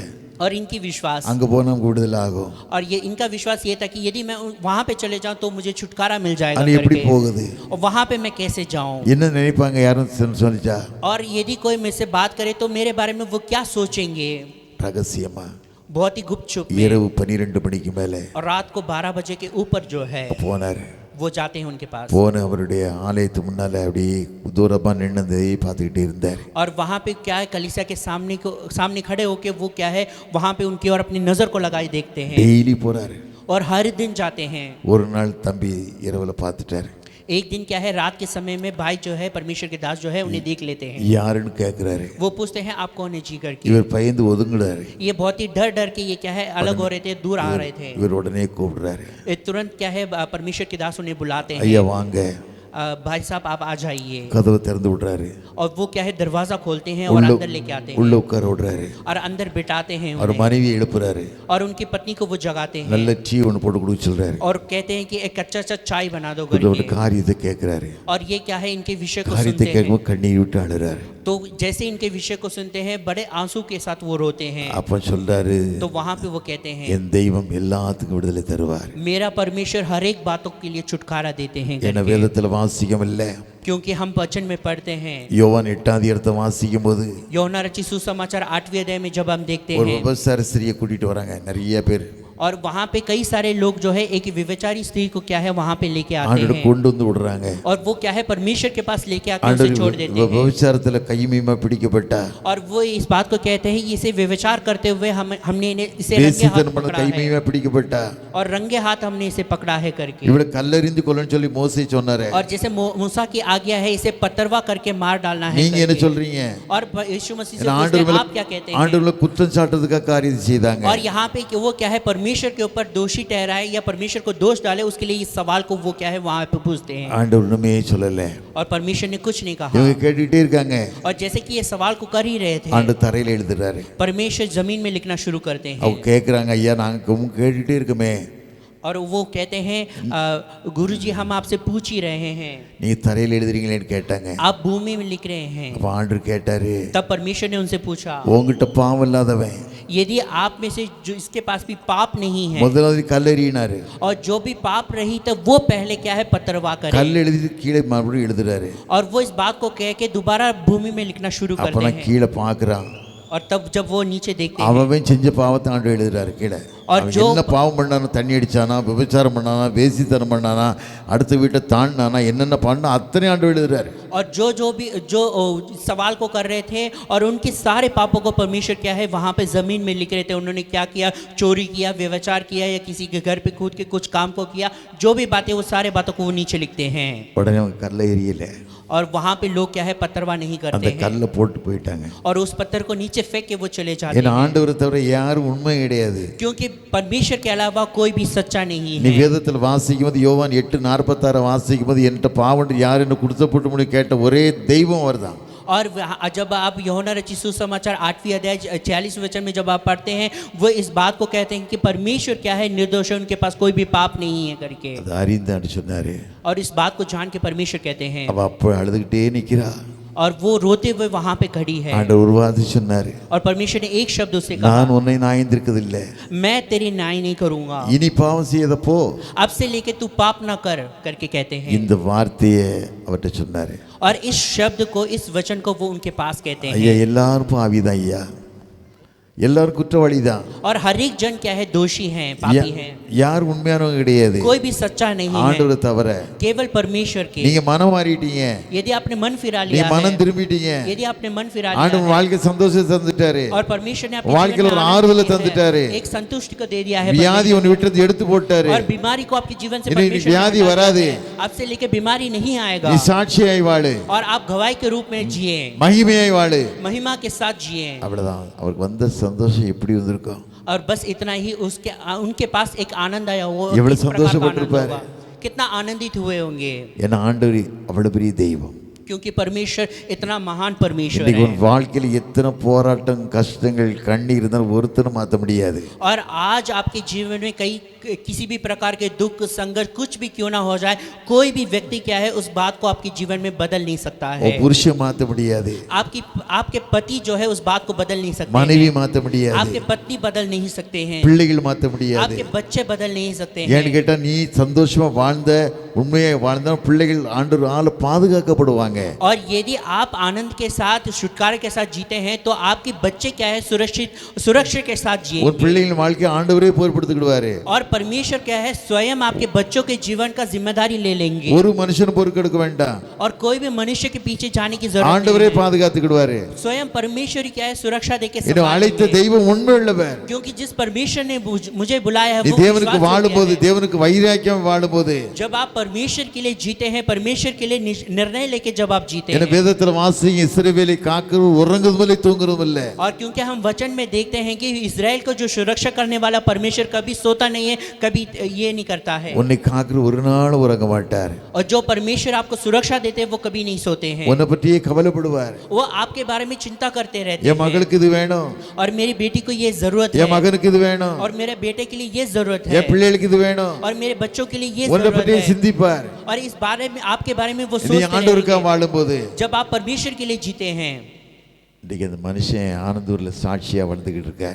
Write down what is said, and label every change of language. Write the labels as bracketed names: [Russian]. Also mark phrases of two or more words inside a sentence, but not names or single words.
[Hindi] और इनकी विश्वास, [Tamil] அங்க போனா நமக்கு விடுதலை ஆகும். [Hindi] और ये इनका विश्वास ये था कि यदि मैं वहां पे चले जाऊं तो मुझे छुटकारा मिल जाएगा [Tamil] அது எப்படி [Hindi] करके। [Tamil] போகுது? [Hindi] और वहां पे मैं कैसे जाऊं? [Tamil] என்ன நினைப்பாங்க யாரும் சொல்லிச்சா? [Hindi] और यदि कोई मुझसे बात करे तो मेरे बारे में वो क्या सोचेंगे? [Tamil] ரகசியமா [Hindi] बहुत ही गुप्त छुप में। [Tamil] இரவு 12 மணிக்கு மேலே [Hindi] और रात को 12 बजे के ऊपर जो है [Tamil] போனாரு. [Hindi] वो जाते हैं उनके पास [Tamil] போன அவருடைய ஆலயத்து முன்னால அப்படியே தூரமா நின்னதை பார்த்துக்கிட்டே இருந்தார். [Hindi] और वहाँ पे क्या है, कलीसिया के सामने खड़े होके वो क्या है, वहाँ पे उनकी और अपनी नज़र को लगाए देखते हैं [Tamil] டெய்லி போறாரு. [Hindi] और हर दिन जाते हैं। [Tamil] ஒரு நாள் தம்பி இரவுல பார்த்துட்டாரு. [Hindi] एक दिन क्या है, रात के समय में भाई जो है, परमेश्वर के दास जो है, उन्हें देख लेते हैं। [Tamil] யாருன்னு கேட்கிறாரு. [Hindi] वो पूछते हैं आप कौन है जी करके। [Tamil] இவர் பயந்து ஒதுங்குறாரு. [Hindi] ये बहुत ही डर डर के ये क्या है, अलग हो रहे थे, दूर आ रहे थे। [Tamil] இவர் உடனே கூப்பிடுறாரு. [Hindi] तुरंत क्या है, परमेश्वर के दास उन्हें बुलाते हैं, [Tamil] ஐயா வாங்க. [Hindi] भाई साहब आप आ जाइए। [Tamil] கதவை திறந்து விடுறாரு. [Hindi] और वो क्या है, दरवाजा खोलते हैं और अंदर लेके आते हैं [Tamil] உள்ள உட்கார விடுறாரு. [Hindi] और अंदर बिठाते हैं [Tamil] அவர் [Hindi] उन्हें। [Tamil] மனைவி எழுப்புறாரு. [Hindi] और उनकी पत्नी को वो जगाते हैं [Tamil] நல்ல டீ ஒன்று போட்டு கொடுக்க சொல்றாரு. [Hindi] और कहते हैं कि एक कच्चा सा चाय बना दो [Tamil] ஒரு [Hindi] करके। [Tamil] காரியத்தை கேட்கிறாரு. [Hindi] और ये क्या है, इनके विषय को [Tamil] காரியத்தை [Hindi] सुनते हैं। [Tamil] கேட்கும்போது கண்ணீர் விட்டு அழுறாரு. [Hindi] तो जैसे इनके विषय को सुनते हैं, बड़े आंसू के साथ वो रोते हैं। [Tamil] அப்ப சொல்றாரு, [Hindi] तो वहां पे वो कहते हैं [Tamil] என் தெய்வம் எல்லாத்துக்கும் விடுதலை தருவார். [Hindi] मेरा परमेश्वर हर एक बातों के लिए छुटकारा देते हैं [Tamil] என்ன [Hindi] करके। [Tamil] வேதத்துல வாசிக்கமில்ல? [Hindi] क्योंकि हम वचन में पढ़ते हैं, [Tamil] யோவான் 8ஆம் அதிகாரத்தை வாசிக்கும் போது [Hindi] यूहन्ना रचित सुसमाचार 8वें अध्याय में जब हम देखते [Tamil] ஒரு [Hindi] हैं, [Tamil] விபச்சார ஸ்திரியை கூட்டிட்டு வராங்க நிறைய பேர். [Hindi] और वहाँ पे कई सारे लोग जो है एक विवेचारी स्त्री को क्या है वहाँ पे लेके आते [Tamil] ஆண்டவர் [Hindi] हैं, [Tamil] கொண்டு வந்து விடுறாங்க. [Hindi] और वो क्या है, परमेश्वर के पास लेके आके उसे छोड़ देते हैं। [Tamil] விபச்சாரத்துல கைமீமா பிடிக்கப்பட்டா, [Hindi] और वो इस बात को कहते हैं, इसे व्यभिचार करते हुए हमने इसे रंगे हाथ [Tamil] வேசித்தனம் பண்ண [Hindi] पकड़ा है [Tamil] கைமீமா பிடிக்கப்பட்டா, [Hindi] और रंगे हाथ हमने इसे पकड़ा है करके। [Tamil] இவளை கல்லெறிந்து கொல்லன்னு சொல்லி மோசே சொன்னாரே. [Hindi] और जैसे मूसा की आज्ञा है, इसे पत्थरवा करके मार डालना है [Tamil] நீங்க என்ன [Hindi] करके। [Tamil] சொல்றீங்க? [Hindi] और यीशु मसीह से [Tamil] ஏன்னா [Hindi] पूछते [Tamil] ஆண்டவர் [Hindi] हैं, [Tamil] மேல [Hindi] आप क्या कहते हैं? [Tamil] ஆண்டவர் மேல குற்றம் சாட்டுறதுக்காக காரியம் செய்தாங்க. [Hindi] और यहाँ पे कि वो क्या है, परमेश्वर के ऊपर दोषी ठहराए या परमेश्वर को दोष डाले, उसके लिए इस सवाल को वो क्या है वहाँ पे पूछते हैं। [Tamil] ஆண்டவர் ஒண்ணுமே சொல்லல. [Hindi] और परमेश्वर ने कुछ नहीं कहा। [Tamil] இவங்க கேட்டுட்டே இருக்காங்க. [Hindi] और जैसे कि ये सवाल को कर ही रहे थे, [Tamil] ஆண்டவர் தரையில எழுதுறாரு. [Hindi] परमेश्वर जमीन में लिखना शुरू करते हैं। [Tamil] அவங்க கேக்குறாங்க, ஐயா நாங்க கேட்டுட்டே இருக்கமே, [Hindi] और वो कहते हैं, गुरुजी हम आपसे पूछ ही रहे हैं, [Tamil] நீ தரையில எழுதுறீங்களேன்னு கேட்டாங்க. [Hindi] आप भूमि में लिख रहे हैं। [Tamil] அப்ப ஆண்டவர் கேட்டாரு, [Hindi] तब परमेश्वर ने उनसे पूछा, [Tamil] உங்ககிட்ட பாவம் இல்லாதவன் [Hindi] यदि आप में से जो इसके पास भी पाप नहीं है, [Tamil] முதலாவது கல்லெறியினாரு. [Hindi] और जो भी पाप रही तो वो पहले क्या है, पत्थरवा करे। [Tamil] கல் எழுதி கீழே மறுபடியும் எழுதுறாரு. [Hindi] और वो इस बात को कह के दोबारा भूमि में लिखना शुरू [Tamil] அப்ப [Hindi] करते [Tamil] நான் [Hindi] हैं। [Tamil] கீழே பாக்குறான். [Hindi] और तब जब वो नीचे देखते हैं, [Tamil] அவன் செஞ்ச பாவத்தை ஆண்டவர் எழுதுறாரு கீழே. [Hindi] और [Tamil] அவன் [Hindi] जो [Tamil] என்ன பாவம் பண்ணானோ, தண்ணி அடிச்சானா, விபச்சாரம் பண்ணானா, வேசித்தனம் பண்ணானா, அடுத்த வீட்டை தாண்டினானா, என்னென்ன பண்ணா அத்தனை ஆண்டவர் எழுதுறாரு. [Hindi] और जो भी सवाल को कर रहे थे और उनके सारे पापों को परमेश्वर क्या है वहाँ पे ज़मीन में लिख रहे थे। उन्होंने क्या किया, चोरी किया, व्यभिचार किया या किसी के घर पे कूद के कुछ काम को किया, जो भी बातें, वो सारे बातों को वो नीचे लिखते हैं। [Tamil] உடனே அவங்க கல்லை எரியல. [Hindi] और वहाँ पे लोग क्या है, पत्थरवा नहीं करते [Tamil] அந்த [Hindi] हैं [Tamil] கல்லை போட்டு போயிட்டாங்க. [Hindi] और उस पत्थर को नीचे फेंक के वो चले जाते [Tamil] ஏன்னா [Hindi] हैं, [Tamil] ஆண்டவரை தவிர யாரும் உண்மை கிடையாது. [Hindi] क्योंकि परमेश्वर के अलावा कोई भी सच्चा नहीं [Tamil] நீ [Hindi] है। [Tamil] வேதத்தில் வாசிக்கும் போது யோவான் 8:46 வாசிக்கும் போது என்கிட்ட பாவம் யார் என்ன கொடுத்தப்பட்டு முடியும் கேட்ட ஒரே தெய்வம் அவர்தான். [Hindi] और जब आप यूहन्ना रचित सुसमाचार 8वीं अध्याय 46 वचन में जब आप पढ़ते हैं, वो इस बात को कहते हैं कि परमेश्वर क्या है, निर्दोष है, उनके पास कोई भी पाप नहीं है करके। [Tamil] அது அறிந்தான்னு சொன்னாரு. [Hindi] और इस बात को जान के परमेश्वर कहते हैं, [Tamil] அவ அப்ப அழுதுகிட்டே நிக்கிறா. [Hindi] और वो रोते हुए वहां पे खड़ी है। [Tamil] ஆண்டவர் ஒரு வார்த்தை சொன்னாரு, [Hindi] और परमेश्वर ने एक शब्द उससे कहा, [Tamil] நான் உன்னை நியாயந்திருக்கதில்லை, [Hindi] मैं तेरी न्याय नहीं करूंगा, [Tamil] இனி பாவம் செய்யாத போ. [Hindi] अब से लेके तू पाप ना कर करके कहते हैं। [Tamil] இந்த வார்த்தையை அவர்கிட்ட சொன்னாரு. [Hindi] और इस शब्द को, इस वचन को वो उनके पास कहते [Tamil] ஐயா [Hindi] हैं। [Tamil] எல்லாரும் பாவிதான் ஐயா, எல்லாரும் குற்றவாளி தான். [Hindi] और हर एक जन क्या है, दोषी हैं, पापी हैं, [Tamil] யார் உண்மையானவங்க கிடையாது [Hindi] कोई भी सच्चा नहीं है, [Tamil] ஆண்டவரை தவிர. [Hindi] केवल परमेश्वर के। [Tamil] நீங்க மனம் மாறிட்டீங்க, [Hindi] यदि आपने मन फिरा [Tamil] நீ [Hindi] लिया [Tamil] மனம் [Hindi] है, [Tamil] திரும்பிட்டீங்க, [Hindi] यदि आपने मन फिरा लिया [Tamil] ஆண்டவர் [Hindi] है, [Tamil] வாழ்க்கை சந்தோஷத்தை தந்துட்டாரு, [Hindi] और परमेश्वर ने आपके [Tamil] வாழ்க்கையில [Hindi] जीवन [Tamil] ஒரு [Hindi] में [Tamil] ஆறுதலை [Hindi] आनंद दिया [Tamil] தந்துட்டாரு, [Hindi] है, एक संतुष्टि को दे दिया है [Tamil] வியாதி [Hindi] परमेश्वर [Tamil] உன் விட்டு எடுத்து போட்டாரு, [Hindi] ने। और बीमारी को आपके जीवन से इन्हें परमेश्वर ने व्याधि हटा वरा दिया दे। है। अब से लेके बीमारी नहीं आएगा, [Tamil] நீ சாட்சியாய் வாழு, [Hindi] और आप गवाही के रूप में जिए, [Tamil] மகிமையாய் வாழு. [Hindi] महिमा के साथ जिए। [Tamil] அவ்வளவுதான். அவருக்கு வந்த சந்தோஷம் எப்படி வந்திருக்கும்? [Hindi] और बस इतना ही, उनके पास एक आनंद आया, वो [Tamil] எவ்வளவு [Hindi] किस प्रकार का आनंद [Tamil] சந்தோஷப்பட்டிருப்பாரு. [Hindi] होगा, कितना आनंदित हुए होंगे। [Tamil] ஏன்னா ஆண்டவர் அவ்வளவு பெரிய தெய்வம். [Hindi] क्योंकि परमेश्वर इतना महान परमेश्वर [Tamil] இன்னைக்கு [Hindi] है। [Tamil] உன் வாழ்க்கையில் எத்தனை போராட்டம் கஷ்டங்கள் கண்ணீர் இருந்தாலும் ஒருத்தரும் மாற்ற முடியாது. [Hindi] और आज आपके जीवन में कई किसी भी प्रकार के दुख संघर्ष कुछ भी क्यों ना हो जाए, कोई भी व्यक्ति क्या है उस बात को आपके जीवन में बदल नहीं सकता है। [Tamil] உன் புருஷன் மாற்ற முடியாது, [Hindi] आपके पति जो है उस बात को बदल नहीं सकते [Tamil] மனைவி [Hindi] हैं। [Tamil] மாற்ற முடியாது, [Hindi] आपके पत्नी बदल नहीं सकते हैं, [Tamil] பிள்ளைகள் மாற்ற முடியாது. [Hindi] आपके बच्चे बदल नहीं सकते [Tamil] ஏன்னு [Hindi] हैं। [Tamil] கேட்டா நீ சந்தோஷமா வாழ்ந்த உண்மையை வாழ்ந்தா பிள்ளைகள் ஆண்டவரால் பாதுகாக்கப்படுவாங்க. [Hindi] और यदि आप आनंद के साथ छुटकारे के साथ जीते हैं तो आपके बच्चे क्या है सुरक्षा के साथ [Tamil] உன் [Hindi] जिएंगे। [Tamil] பிள்ளைகளின் வாழ்க்கையை ஆண்டவரே பொறுப்படுத்திக்கிடுவாரு. [Hindi] और परमेश्वर क्या है स्वयं आपके बच्चों के जीवन का जिम्मेदारी ले लेंगे। [Tamil] ஒரு மனுஷன் பொறுக்கெடுக்க வேண்டாம், [Hindi] और कोई भी मनुष्य के पीछे जाने की जरूरत [Tamil] ஆண்டவரே [Hindi] नहीं है। [Tamil] பாதுகாத்துக்கிடுவாரு. [Hindi] स्वयं परमेश्वर ही क्या है सुरक्षा देके [Tamil] இன்னும் அழைத்த [Hindi] संभालेंगे। [Tamil] தெய்வம் உண்மை உள்ளவர். [Hindi] क्योंकि जिस परमेश्वर ने मुझे बुलाया है [Tamil] நீ [Hindi] वो [Tamil] தேவனுக்கு [Hindi] विश्वास [Tamil] வாழும்போது, [Hindi] योग्य है। [Tamil] தேவனுக்கு வைராக்கியம் வாழும்போது, [Hindi] जब आप परमेश्वर के लिए जीते हैं, परमेश्वर के लिए निर्णय लेके जब आप जीते [Tamil] என [Hindi] हैं। [Tamil] வேதத்தில் வாசி இஸ்ரவேலை காக்கிறது உறங்குவதும் இல்லை தூங்குறதும் இல்லை. [Hindi] और क्योंकि हम वचन में देखते हैं कि इजराइल को जो सुरक्षा करने वाला परमेश्वर कभी सोता नहीं है, कभी ये नहीं करता है। [Tamil] உன்னை காக்கிற ஒரு நாள் உறங்க மாட்டார். [Hindi] और जो परमेश्वर आपको सुरक्षा देते हैं वो कभी नहीं सोते हैं। [Tamil] உன்னை பற்றியே கவலைப்படுவார். [Hindi] वो आपके बारे में चिंता करते रहते [Tamil] என் [Hindi] हैं। [Tamil] மகளுக்கு இது வேணும், [Hindi] और मेरी बेटी को ये जरूरत [Tamil] என் [Hindi] है, [Tamil] மகனுக்கு இது வேணும், [Hindi] और मेरे बेटे के लिए ये जरूरत है, [Tamil] என் பிள்ளைகளுக்கு இது வேணும். [Hindi] और मेरे बच्चों के लिए ये [Tamil] உன்னை [Hindi] जरूरत [Tamil] பற்றியே [Hindi] है। [Tamil] சிந்திப்பார். [Hindi] और इस बारे में आपके बारे में वो [Tamil] நீ [Hindi] सोचते [Tamil] ஆண்டவருக்காக [Hindi] रहेंगे। [Tamil] வாழும்போது [Hindi] जब आप परमेश्वर के लिए जीते हैं। [Tamil] இன்னைக்கு அந்த மனுஷன் ஆனந்தூர்ல சாட்சியா வாழ்ந்துகிட்டு இருக்காரு.